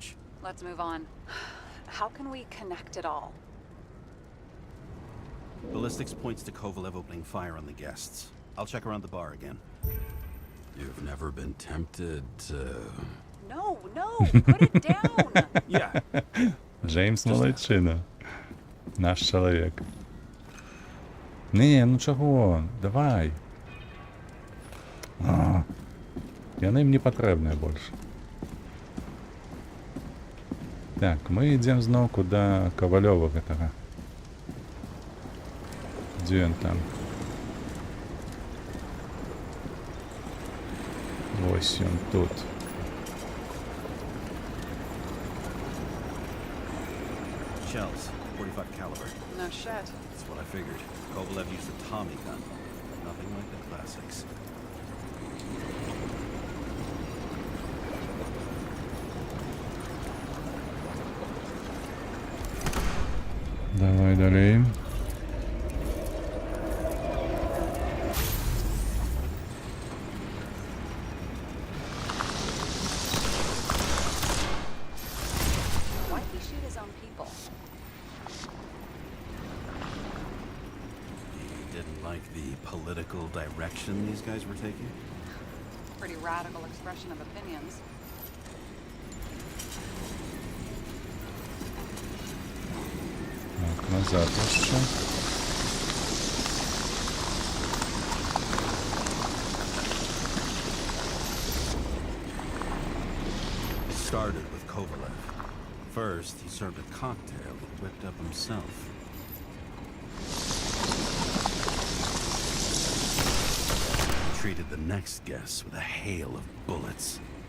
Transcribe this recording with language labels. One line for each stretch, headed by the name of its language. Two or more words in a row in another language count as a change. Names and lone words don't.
English: Let's move on. How can we connect it all? Ballistics points to Kovalev opening fire on the guests. I'll check around the bar again. You've never been tempted to... No, put it down! Yeah,
Ukrainian: Джеймс молодчина. Наш чоловік. Ні, ну чого? Давай. А,
Belarusian: яны мне патрэбныя больше. Так, мы ідзем зноўку да Кавалёва гэтага. Дзе ён там? Вось ён тут.
English: shells, 45 caliber. No shit. That's what I figured. Kovalev used a Tommy gun. Nothing like the classics.
Belarusian: Давай далей.
English: Why'd he shoot his own people? He didn't like the political direction these guys were taking? Pretty radical expression of opinions.
Belarusian: Так, назад jeszcze.
English: It started with Kovalev. First, he served a cocktail he whipped up himself. He treated the next guest with a hail of bullets.